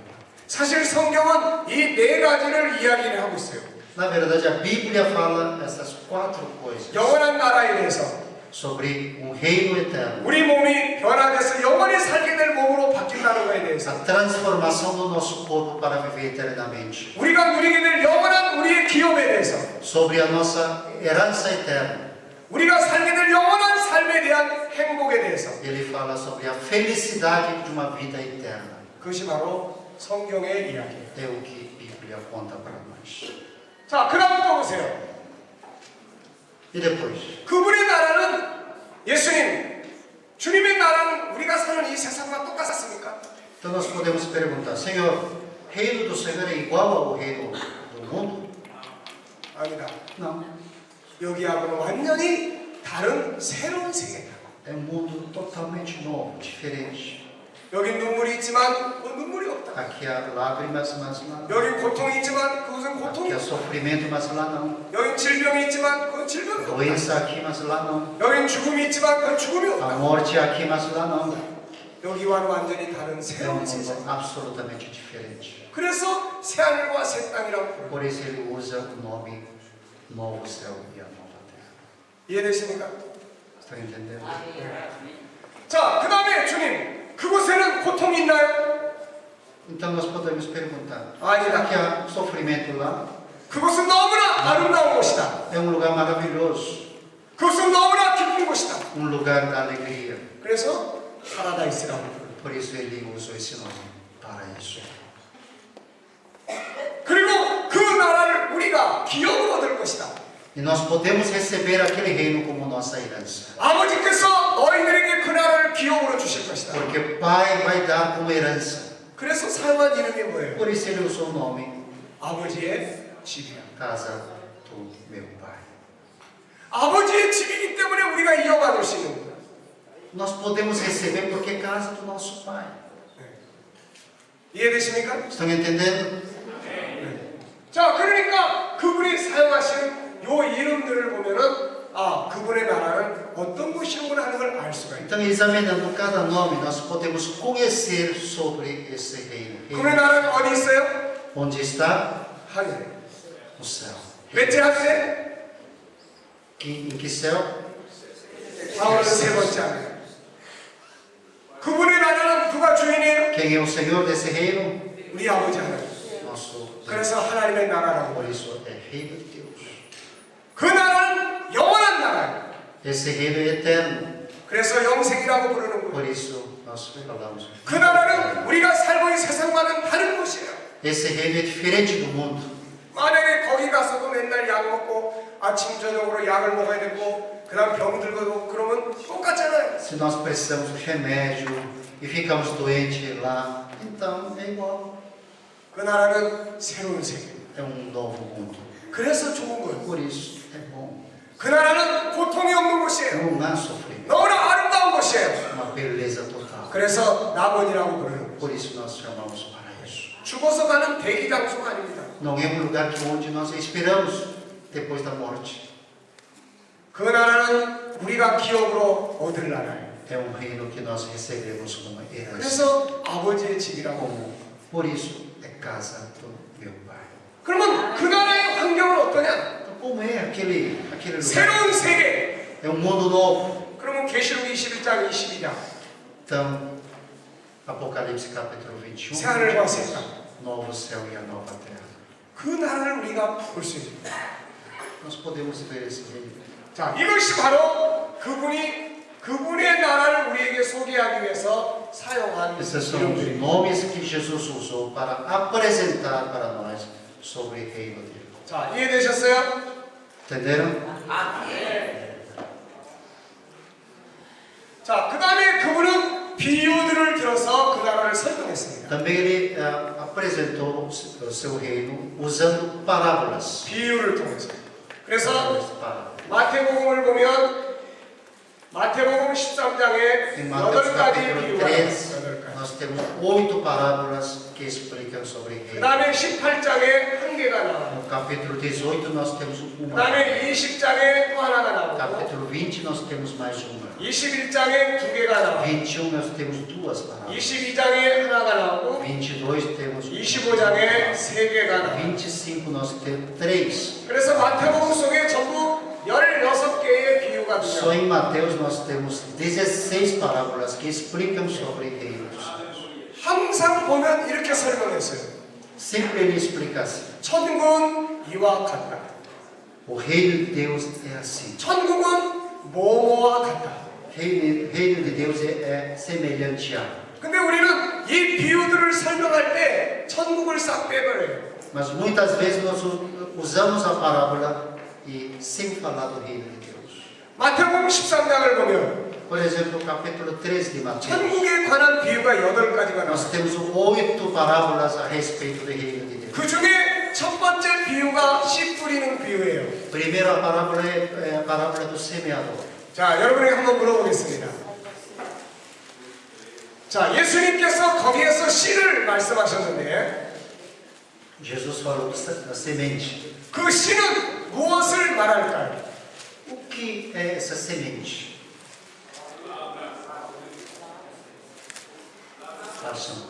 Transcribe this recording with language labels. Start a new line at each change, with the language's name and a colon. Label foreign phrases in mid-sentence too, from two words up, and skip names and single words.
Korean: 사실 성경은 이 네 가지를 이야기를 하고 있어요.
Portuguese: Na verdade, a Bíblia fala essas 4 coisas
Korean: 영원한 나라에 대해서
Portuguese: sobre um reino eterno.
Korean: 우리 몸이 변화돼서 영원히 살게 될 몸으로 바뀐다는 것에 대해서
Portuguese: A transformação do nosso corpo para viver eternamente.
Korean: 우리가 누리게 될 영원한 우리의 기업에 대해서
Portuguese: Sobre a nossa herança eterna.
Korean: 우리가 살게 될 영원한 삶에 대한 행복에 대해서
Portuguese: Ele fala sobre a felicidade de uma vida eterna.
Korean: 그것이 바로 성경의 이야기예요.
Portuguese: É o que a Bíblia conta para nós.
Korean: 자, 그 다음 또 보세요.
Portuguese: E depois?
Korean: 그분의 나라는 예수님, 주님의 나라는 우리가 사는 이 세상과 똑같습니까?
Portuguese: Então nós podemos perguntar, Senhor, reino do Senhor é igual ao reino do mundo?
Korean: 아니다.
Portuguese: Não.
Korean: 여기하고는 완전히 다른 새로운 세계다.
Portuguese: É um mundo totalmente novo, diferente.
Korean: 여기 눈물이 있지만 그 눈물이 없다.
Portuguese: Aqui há lágrimas, mas lá não.
Korean: 여기 고통이 있지만 그것은 고통이
Portuguese: Aqui há
Korean: 없다.
Portuguese: sofrimento, mas lá não.
Korean: 여기 질병이 있지만 그건 질병이 없다.
Portuguese: Doença aqui, mas lá não.
Korean: 여기 죽음이 있지만 그건 죽음이
Portuguese: A
Korean: 없다.
Portuguese: morte aqui, mas lá não.
Korean: 여기와는 완전히 다른
Portuguese: É um
Korean: 새로운 세상.
Portuguese: mundo absolutamente diferente.
Korean: 그래서 새하늘과 새 땅이라고 부릅니다.
Portuguese: Por isso ele usa o nome Novo Céu e a Nova Terra.
Korean: 이해되십니까?
Portuguese: Estão entendendo?
Korean: 자, 그 다음에 주님, 그곳에는 고통이 있나요?
Portuguese: Então nós podemos perguntar:
Korean: 아니다.
Portuguese: será que há sofrimento lá?
Korean: 그곳은 너무나 아름다운 곳이다.
Portuguese: É um lugar maravilhoso,
Korean: 그것은 너무나 기쁜 곳이다.
Portuguese: um lugar da alegria.
Korean: 그래서 파라다이스라고 부릅니다.
Portuguese: Por isso ele usou esse nome, paraíso.
Korean: 그리고 그 나라를 우리가 기업으로 얻을 것이다.
Portuguese: E nós podemos receber aquele reino como nossa herança.
Korean: 아버지께서 너희들에게 그 나라를 기업으로 주실 것이다.
Portuguese: Porque Pai vai dar como herança.
Korean: 그래서 사용한 이름이 뭐예요?
Portuguese: Por isso ele usou o nome
Korean: 아버지의 집이야.
Portuguese: Casa do Meu Pai.
Korean: 아버지의 집이기 때문에 우리가 이어받을 수 있는 거야.
Portuguese: Nós podemos receber porque é casa do nosso Pai.
Korean: 이해되십니까?
Portuguese: Estão entendendo?
Korean: 자, 그러니까 그분이 사용하신 요 이름들을 보면은 아, 그분의 나라는 어떤 곳이구나 하는 걸 알 수가 있다.
Portuguese: Então, examinando cada nome, nós podemos conhecer sobre esse reino.
Korean: 그분의 나라는 어디 있어요?
Portuguese: Onde está?
Korean: 하늘에.
Portuguese: No céu.
Korean: 몇째 하늘에?
Portuguese: Em que céu?
Korean: 바울은 세 번째 하늘에. 그분의 나라는 누가 주인이에요?
Portuguese: Quem é o Senhor desse reino?
Korean: 우리 아버지 하나님.
Portuguese: Nosso Deus.
Korean: 그래서 하나님의 나라라고.
Portuguese: Por isso é reino de Deus.
Korean: 그 나라는 영원한 나라예요.
Portuguese: Esse reino é eterno.
Korean: 그래서 영생이라고 부르는
Portuguese: Por
Korean: 거예요.
Portuguese: isso nós falamos.
Korean: 그 나라는 우리가 살고 있는 세상과는 다른 곳이에요.
Portuguese: Esse reino é diferente do mundo.
Korean: 만약에 거기 가서도 맨날 약 먹고 아침 저녁으로 약을 먹어야 되고 그다음 병 들고도 그러면 똑같잖아요.
Portuguese: Se nós precisamos de remédio e ficamos doentes lá, então é igual.
Korean: 그 나라는 새로운 세계.
Portuguese: É um novo mundo.
Korean: 그래서 좋은 거예요.
Portuguese: Por isso é bom.
Korean: 그 나라는 고통이 없는 곳이에요.
Portuguese: Não há sofrimento.
Korean: 너무나 아름다운 곳이에요.
Portuguese: Uma beleza total.
Korean: 그래서 낙원이라고 부르는 거예요.
Portuguese: Por isso nós chamamos paraíso.
Korean: 죽어서 가는 대기 장소가 아닙니다.
Portuguese: Não é um lugar que onde nós esperamos depois da morte.
Korean: 그 나라는 우리가 기업으로 얻을 나라예요.
Portuguese: É um reino que nós recebemos como herança.
Korean: 그래서 아버지의 집이라고.
Portuguese: Como, por isso é casa do meu Pai.
Korean: 그러면 그 나라의 환경은 어떠냐?
Portuguese: Então, como é aquele lugar?
Korean: 새로운 세계.
Portuguese: É um mundo novo.
Korean: 그러면 계시록 21장 22장.
Portuguese: Então, Apocalipse capítulo 21.
Korean: 새 하늘과 새 땅.
Portuguese: Novo céu e a nova terra.
Korean: 그 나라를 우리가 볼 수 있습니다.
Portuguese: Nós podemos ver esse reino.
Korean: 자, 이것이 바로 그분의 나라를 우리에게 소개하기 위해서 사용한
Portuguese: Esses são os
Korean: 이름들입니다.
Portuguese: nomes que Jesus usou para apresentar para nós sobre o reino dele.
Korean: 자, 이해되셨어요?
Portuguese: Entenderam?
Korean: 자, 그 다음에 그분은 비유들을 들어서 그 나라를 설명했습니다.
Portuguese: Também ele apresentou o seu reino usando parábolas.
Korean: 비유를 통해서. 그래서
Portuguese: Parábolas.
Korean: 마태복음을 보면 마태복음 13장에
Portuguese: Em Mateus
Korean: 8가지
Portuguese: capítulo
Korean: 비유가
Portuguese: 3,
Korean: 나와요.
Portuguese: nós temos 8 parábolas que explicam sobre o
Korean: 그
Portuguese: reino.
Korean: 다음에 18장에 한 개가 나와요.
Portuguese: No capítulo 18 nós temos
Korean: 그
Portuguese: uma.
Korean: 다음에 20장에 또 하나가
Portuguese: No
Korean: 나오고
Portuguese: capítulo 20 nós temos mais uma.
Korean: 21장에 두 개가 나와요.
Portuguese: 21 nós temos duas parábolas.
Korean: 22장에 하나가 나오고
Portuguese: 22 temos
Korean: 25장에 세 개가 나와요.
Portuguese: 25 nós temos 3.
Korean: 그래서 마태복음 속에 전부 16개의 비유가
Portuguese: Só
Korean: 들어요.
Portuguese: em Mateus nós temos 16 parábolas que explicam sobre o reino dos céus.
Korean: 항상 보면 이렇게 설명했어요.
Portuguese: Sempre ele explica assim.
Korean: 천국은 이와 같다.
Portuguese: O reino de Deus é assim.
Korean: 천국은 뭐뭐와 같다.
Portuguese: reino de Deus é semelhante a.
Korean: 근데 우리는 이 비유들을 설명할 때 천국을 싹 빼버려요.
Portuguese: Mas muitas vezes nós usamos a parábola e sem falar do reino de Deus.
Korean: 마태복음 13장을 보면
Portuguese: Por exemplo, o capítulo 13 de Mateus.
Korean: 천국에 관한 비유가 8가지가
Portuguese: Nós
Korean: 나와요.
Portuguese: temos 8 parábolas a respeito do reino de Deus.
Korean: 그 중에 첫 번째 비유가 씨 뿌리는 비유예요.
Portuguese: Primeiro, a parábola é a parábola do semeador.
Korean: 자, 여러분에게 한번 물어보겠습니다. 자, 예수님께서 거기에서 씨를 말씀하셨는데
Portuguese: Jesus falou da semente.
Korean: 그 씨는 무엇을 말할까요?
Portuguese: O que é essa semente? Paixão.